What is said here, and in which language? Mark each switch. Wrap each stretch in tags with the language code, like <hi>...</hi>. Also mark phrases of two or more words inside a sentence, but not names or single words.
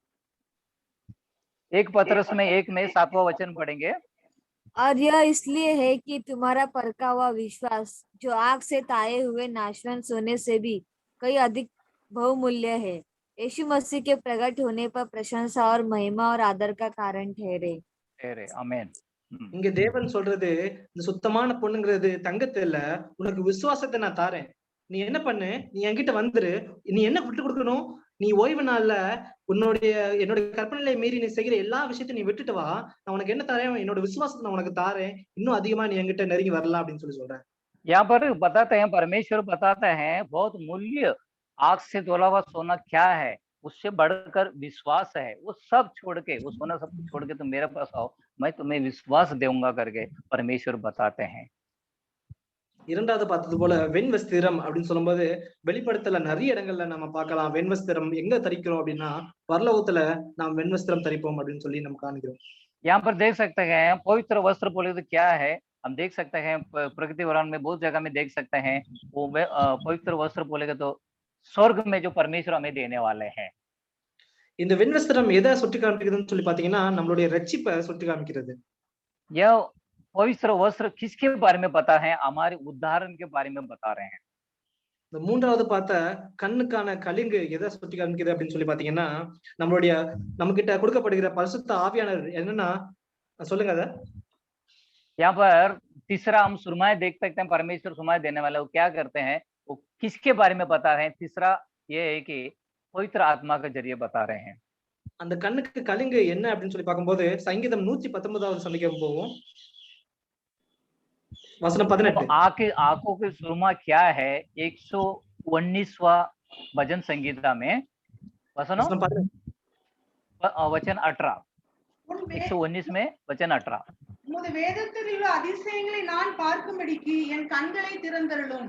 <hi>एक पत्रस में 1 में 7वां वचन पढ़ेंगे। और यह इसलिए है कि तुम्हारा परखा हुआ विश्वास जो आग से ताए हुए नाशवंत सोने से भी कई अधिक बहुमूल्य है, यीशु मसीह के प्रकट होने पर प्रशंसा और महिमा और आदर का कारण ठहरे। आमीन।</hi> <ta>இங்க தேவன் சொல்றது, இந்த சுத்தமான பொண்ணுங்கிறது தங்கத்தை இல்ல, உனக்கு விசுவாசத்தை நான் தாரேன். நீ என்ன பண்ணு, நீ என்கிட்ட வந்துரு, நீ என்ன விட்டு கொடுக்கணும், நீ ஓய்வு நாள்ல என்னுடைய கற்பனையை மீறி நீ செய்கிற எல்லா விஷயத்தையும் நீ விட்டுட்டு வா, நான் உனக்கு என்ன தாரேன், என்னோட விசுவாசத்தை நான் உனக்கு தாரேன், இன்னும் அதிகமா நீ என்கிட்ட நெருங்கி வரலாம் அப்படின்னு சொல்லி சொல்றேன்.</ta> <hi>यहाँ पर बताते हैं परमेश्वर बताते हैं बहुत मूल्य आग से धुला हुआ सोना क्या है, उससे बढ़कर विश्वास है। वो सब छोड़ के, वो सोना सब छोड़ के तुम मेरे पास आओ, मैं तुम्हें विश्वास दूंगा करके परमेश्वर बताते हैं।</hi> <ta>இரண்டாவது பார்த்தது போல வெண் வஸ்திரம் அப்படின்னு சொல்லும்போது வெளிப்படுத்தல நிறைய இடங்கள்ல நம்ம பார்க்கலாம். வெண் வஸ்திரம் எங்க தரிக்கிறோம் அப்படின்னா, பரலோகத்துல நாம் வெண் வஸ்திரம் தரிப்போம் அப்படின்னு சொல்லி நம்ம காண்கிறோம்.</ta> <hi>यहाँ पर देख सकते हैं पवित्र वस्त्र बोले तो क्या है, हम देख सकते हैं प्रकृति वरान में बहुत जगह में देख सकते हैं वो पवित्र वस्त्र बोलेगा तो स्वर्ग में जो परमेश्वर हमें देने वाले हैं।</hi> <ta>இந்த வெண் வஸ்திரம் எதை சுட்டி காமிக்கிறதுன்னு சொல்லி பாத்தீங்கன்னா, நம்மளுடைய ரட்சிப்பை சுட்டி காமிக்கிறது.</ta> <hi>यह पवित्र वस्त्र किसके बारे में पता है, हमारे उद्धारण के बारे में बता रहे हैं।</hi> <ta>இந்த மூன்றாவது பார்த்த கண்ணுக்கான கலிங்கு எதை சுட்டி காமிக்கிறது அப்படின்னு சொல்லி பாத்தீங்கன்னா, நம்மளுடைய நம்ம கிட்ட கொடுக்கப்படுகிற பரிசுத்த ஆவியானவர் என்னன்னா, சொல்லுங்க அத।</ta> <hi>यहाँ पर तीसरा हम सुरमाएं देख सकते हैं, परमेश्वर सुरमाएं देने वाला वो क्या करते हैं, वो किसके बारे में बता रहे हैं। तीसरा ये है कि पवित्र आत्मा के जरिए बता रहे हैं।</hi> <ta>அந்த கண்ணுக்கு கலிங்கு என்ன அப்படின்னு சொல்லி பார்க்கும்போது சங்கீதம் 119வது சங்கீதம் போவோம்,</ta> <hi>वचन 18। आंखों की सुरमा क्या है, 119वां भजन संगीता में वचन 18, 119 में वचन 18।</hi> <ta>உமது வேதத்தில் உள்ள அதிசயங்களை நான் பார்க்கும்படிக்கு என் கண்களை திறந்தருளும்।</ta>